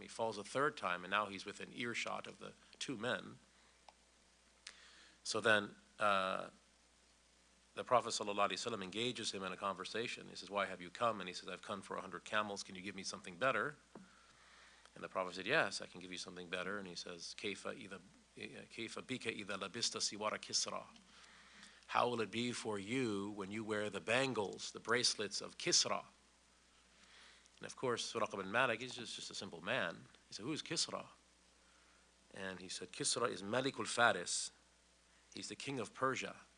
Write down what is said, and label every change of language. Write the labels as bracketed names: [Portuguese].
[English] He falls a third time and now he's within earshot of the two men. So then the Prophet ﷺ engages him in a conversation. He says, why have you come? And he says, I've come for 100 camels. Can you give me something better? And the Prophet said, yes, I can give you something better. [Arabic] And he says, كَيْفَ بِكَ إِذَا لَبِسْتَ سِوَارَ كِسْرَى. [English] How will it be for you when you wear the bangles, the bracelets of Kisra? And of course, Suraqa bin Malik is just a simple man. He said, who is Kisra? And he said, Kisra is Malikul Faris. He's the king of Persia.